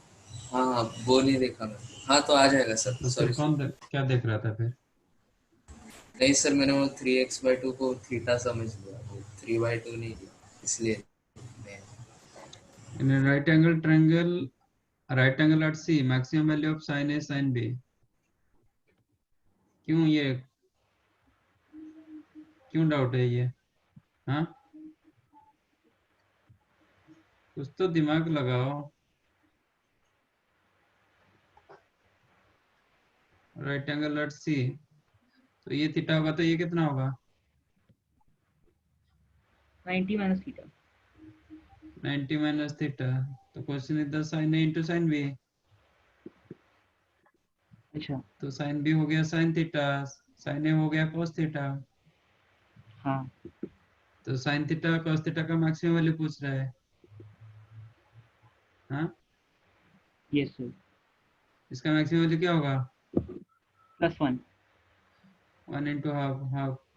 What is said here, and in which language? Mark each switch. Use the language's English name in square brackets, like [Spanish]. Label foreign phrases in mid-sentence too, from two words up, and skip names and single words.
[Hindi] हाँ हाँ वो नहीं देखा मैं। हाँ तो आ जाएगा सर, तो फिर [English] sorry sir. [Hindi] क्या देख रहा था फिर? नहीं सर, मैंने वो 3x/2 को थीटा समझ लिया, वो 3/2 नहीं लिया, इसलिए नहीं। [English] in right angle triangle, right angle at C, maximum value of sin a sin b। [Hindi] क्यों ये, क्यों डाउट है ये? हाँ, कुछ तो दिमाग लगाओ। [English] right angle at C, [Hindi] तो ये थीटा होगा तो ये कितना होगा? [English] 90 minus theta. 90 minus theta. तो question is the sin a into sin b. [Hindi] अच्छा तो sin b हो गया [English] sin theta, [Hindi] sin a हो गया [English] cos theta. [Hindi] हाँ तो [English] sin theta cos theta [Hindi] का [English] maximum value [Hindi] पूछ रहा है। हाँ, [English] yes sir. [Hindi] इसका [English] maximum value [Hindi] क्या होगा? +1। [English] 1 into half, half.